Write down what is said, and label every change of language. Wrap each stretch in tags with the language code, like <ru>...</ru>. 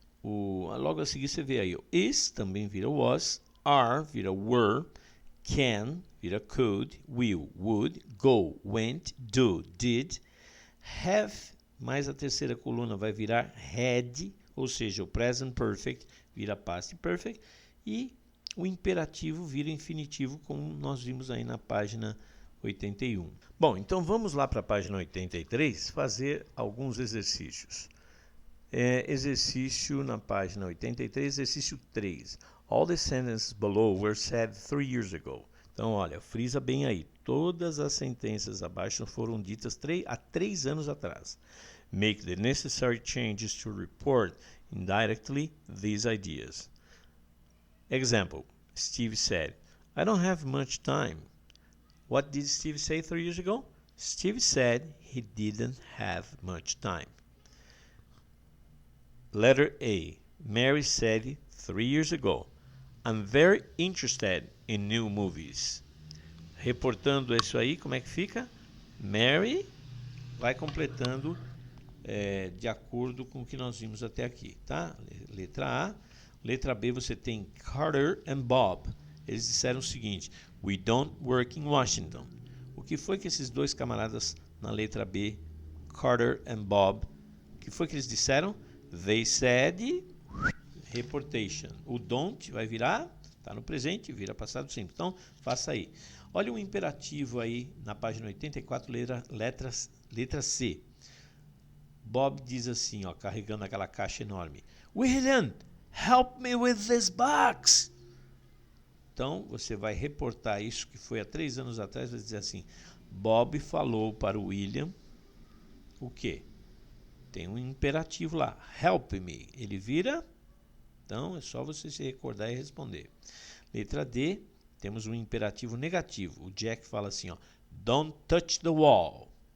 <pt>Logo a seguir você vê aí, is também vira was, are vira were, can vira could, will, would, go, went, do, did, have, mais a terceira coluna vai virar had, ou seja, o present perfect vira past perfect, e o imperativo vira infinitivo, como nós vimos aí na página 81. Bom, então vamos lá para a página 83 fazer alguns exercícios. Exercício na página 83, exercício 3.</pt> <en>All the sentences below were said 3 years ago.</en> <pt>Então, olha, frisa bem aí. Todas as sentenças abaixo foram ditas há 3 anos atrás.</pt> <en>Make the necessary changes to report indirectly these ideas. Example, Steve said, I don't have much time. What did Steve say 3 years ago? Steve said he didn't have much time. Letter A. Mary said 3 years ago, I'm very interested in new movies.</en> <pt>Reportando isso aí, como é que fica? Mary vai completando de acordo com o que nós vimos até aqui, tá? Letra A. Letra B, você tem Carter and Bob. Eles disseram o seguinte,</pt> <en>we don't work in Washington.</en> <pt>O que foi que esses dois camaradas na letra B, Carter and Bob, o que foi que eles disseram?</pt> <en>They said,</en> <pt>reportation. O don't vai virar, está no presente, vira passado simples. Então, faça aí. Olha o imperativo aí na página 84, letra C. Bob diz assim, ó, carregando aquela caixa enorme.</pt> <en>William, help me with this box.</en> <pt>Então, você vai reportar isso que foi há 3 anos atrás, vai dizer assim, Bob falou para o William o quê? Tem um imperativo lá,</pt> <en>help me.</en> <pt>Ele vira, então é só você se recordar e responder. Letra D, temos um imperativo negativo. O Jack fala assim, ó,</pt> <en>don't touch the wall.</en>